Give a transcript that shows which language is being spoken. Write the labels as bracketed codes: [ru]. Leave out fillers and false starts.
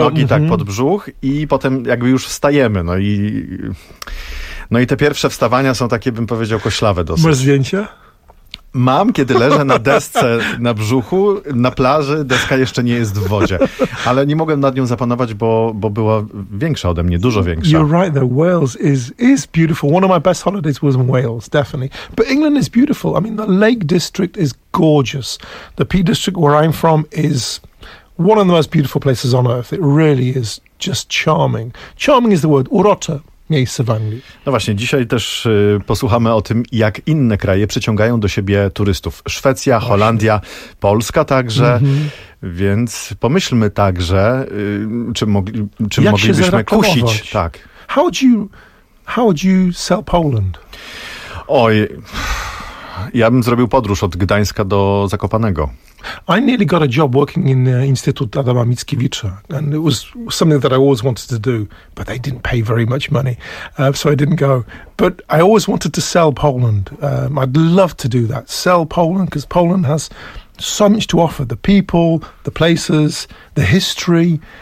[pl] nogi tak pod brzuch i potem jakby już wstajemy. No i te pierwsze wstawania są takie, bym powiedział, koślawe dosyć. Masz zdjęcia? Mam, kiedy leżę na desce na brzuchu, na plaży, deska jeszcze nie jest w wodzie. Ale nie mogłem nad nią zapanować, bo była większa ode mnie, dużo większa. [en] You're right though, Wales is beautiful. One of my best holidays was in Wales, definitely. But England is beautiful. I mean, the Lake District is gorgeous. The Peak District where I'm from is one of the most beautiful places on earth. It really is just charming. Charming is the word, [pl] urocze. Miejsce w Anglii. No właśnie, dzisiaj też posłuchamy o tym, jak inne kraje przyciągają do siebie turystów. Szwecja, właśnie. Holandia, Polska także. Mm-hmm. Więc pomyślmy także, czym jak moglibyśmy się kusić. Tak. [en] How would you sell Poland? [pl] Oj, ja bym zrobił podróż od Gdańska do Zakopanego. [en] I nearly got a job working in the Instytut Adama Mickiewicza, and it was something that I always wanted to do, but they didn't pay very much money, so I didn't go. But I always wanted to sell Poland. I'd love to do that, sell Poland, because Poland has so much to offer, the people, the places, the history.